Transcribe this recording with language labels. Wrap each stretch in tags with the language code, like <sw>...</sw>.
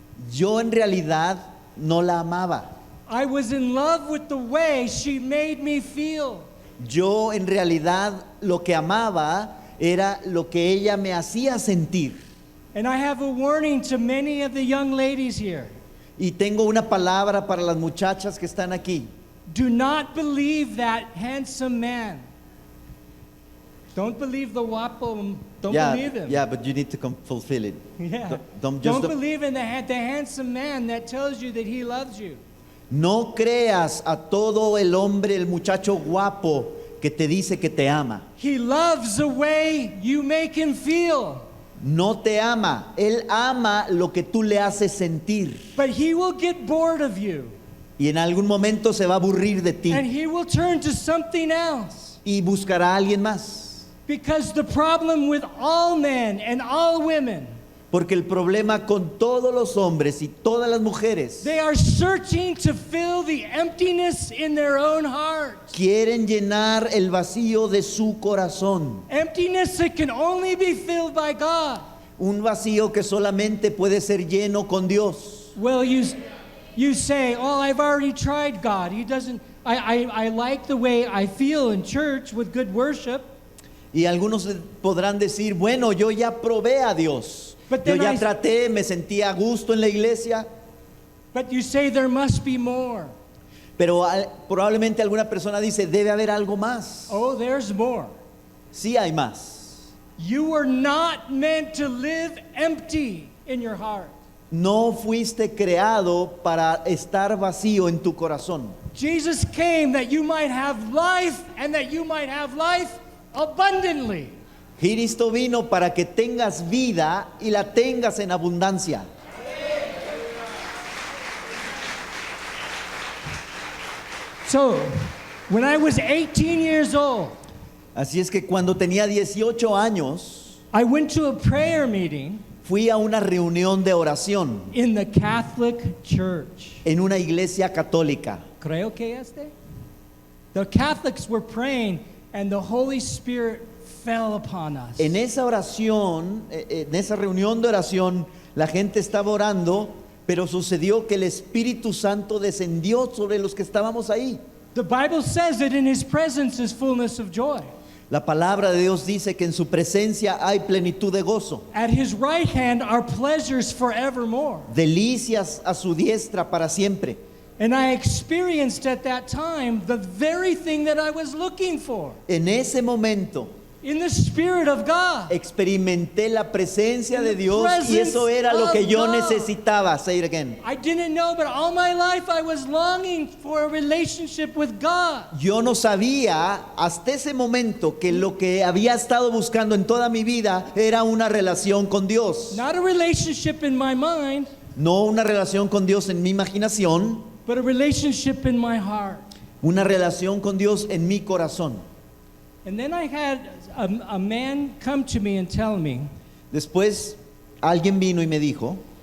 <es>Yo en realidad no la amaba.</es> <en>I was in love with the way she made me feel.</en> <es>Yo en realidad lo que amaba era lo que ella me hacía sentir.</es> <en>And I have a warning to many of the young ladies here.</en> <es>Y tengo una palabra para las muchachas que están aquí.</es> <en>Do not believe that handsome man. Don't believe the guapo. Don't believe him. Yeah, but you need to fulfill it. Yeah. Don't Don't just- believe in the handsome man that tells you that he loves you.</en> <es>No creas a todo el hombre, el muchacho guapo que te dice que te ama.</es> <en>He loves the way you make him feel.</en> <es>No te ama, él ama lo que tú le haces sentir.</es> <en>But he will get bored of you.</en> <es>Y en algún momento se va a aburrir de ti</es> <en>And he will turn to something else.</en> <es>y buscará a alguien más.</es> <en>Because the problem with all men and all women,</en> <es>Porque el problema con todos los hombres y todas las mujeres</es> <en>they are searching to fill the emptiness in their own heart.</en> <es>quieren llenar el vacío de su corazón.</es> <en>Emptiness that can only be filled by God.</en> <es>Un vacío que solamente puede ser lleno con Dios.</es> <en>Well, you say, oh, I've already tried God. He doesn't, I like the way I feel in church with good worship.</en> <es>Y algunos podrán decir, bueno, yo ya probé a Dios.</es> <en>But</en> <es>Yo</es> <en>then</en> <es>ya traté, me sentía a gusto en la iglesia.</es> <en>But you say there must be more.</en> <es>Pero probablemente alguna persona dice, debe haber algo más.</es> <en>Oh, there's more.</en> <es>Sí hay más.</es> <en>You were not meant to live empty in your heart.</en> <es>No fuiste creado para estar vacío en tu corazón.</es> <en>Jesus came that you might have life and that you might have life abundantly.</en> <es>Cristo vino para que tengas vida y la tengas en abundancia.</es> <en>So, when I was 18 years old,</en> <es>Así es que cuando tenía 18 años,</es> <en>I went to a prayer meeting</en> <es>fui a una reunión de oración</es> <en>in the Catholic Church.</en> <es>en una iglesia católica. Creo que este.</es> <en>The Catholics were praying and the Holy Spirit fell upon us.</en> <es>En esa oración, en esa reunión de oración, la gente estaba orando, pero sucedió que el Espíritu Santo descendió sobre los que estábamos ahí.</es> <en>The Bible says that in His presence is fullness of joy.</en> <es>La palabra de Dios dice que en su presencia hay plenitud de gozo,</es> <en>At His right hand are pleasures forevermore.</en> <es>delicias a su diestra para siempre.</es> <en>And I experienced at that time the very thing that I was looking for</en> <es>En ese momento</es> <en>in the Spirit of God.</en> <es>experimenté la presencia de Dios y eso era lo que yo necesitaba.</es> <en>Say it again. I didn't know, but all my life I was longing for a relationship with God.</en> <es>Yo no sabía hasta ese momento que lo que había estado buscando en toda mi vida era una relación con Dios.</es> <en>Not a relationship in my mind,</en> <es>No una relación con Dios en mi imaginación,</es> <en>but a relationship in my heart.</en> <es>una relación con Dios en mi corazón.</es> <en>And then I had a man come to me and tell me</en> <es>Después alguien vino y me dijo,</es>